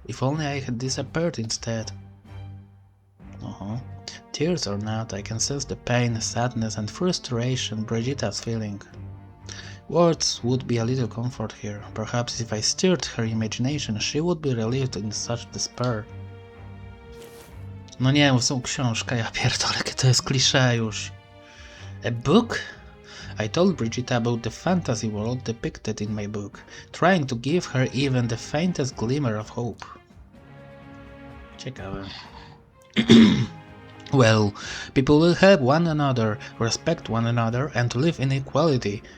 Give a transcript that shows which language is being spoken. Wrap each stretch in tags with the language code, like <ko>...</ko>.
<en>If only I had disappeared instead. Tears or not, I can sense the pain, sadness and frustration Brigitta's feeling. Words would be a little comfort here. Perhaps if I stirred her imagination, she would be relieved in such despair.</en> <pl>No nie, są książka, ja pierdolę, to jest klisze już.</pl> <en>A book? I told Brigitte about the fantasy world depicted in my book, trying to give her even the faintest glimmer of hope.</en> <pl>Ciekawe.</pl> <en>Well, people will help one another, respect one another, and live in equality.</en>